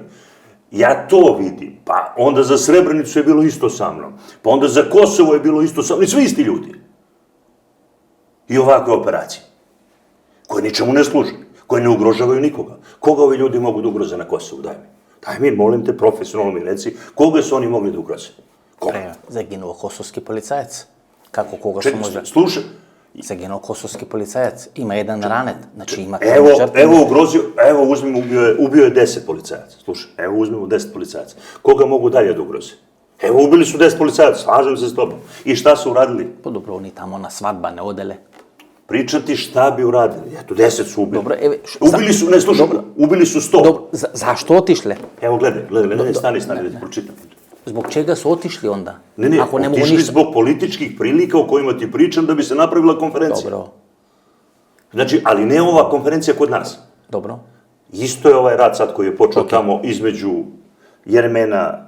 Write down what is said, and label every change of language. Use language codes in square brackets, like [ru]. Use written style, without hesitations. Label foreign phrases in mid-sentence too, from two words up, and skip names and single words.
[sr] Ja to vidim, pa onda za Srebrenicu je bilo isto sa mnom, pa onda za Kosovo je bilo isto sa mnom, i svi isti ljudi. I ovakve operacije, koje ničemu ne služe, koje ne ugrožavaju nikoga. Koga ovi ljudi mogu da ugroze na Kosovu? Daj mi, molim te, profesionalno mi reci, koga su oni mogli da ugroze? Koga? [mk] Загинува косовски полицаец. Како кога што може? [sr] Slušaj. [mk] Загинал косовски полицаец. Има еден ранет. Значи има [sr] Evo ugrozio, evo uzmimo, ubio je 10 policajaca. Slušaj, evo uzmimo 10 policajaca. Koga mogu dalje da ugroze? Evo ubili su 10 policajaca, slažem se s tobom. I šta su uradili? [mk] Па добро, они тамо на свадба не оделе. [sr] Pričati šta bi uradili. Eto, 10 su ubili. [mk] Добро, еве, [sr] Ubili su, ne slušaj, ubili su 100. [mk] Добро, зашто отишле? [sr] Evo, gledaj, stani, da ti pročitam. Zbog čega su otišli onda? Ne, otišli zbog političkih prilika o kojima ti pričam da bi se napravila konferencija. Dobro. Znači, ali ne ova konferencija kod nas. Dobro. Isto je ovaj rat sad koji je počeo tamo između Jermena...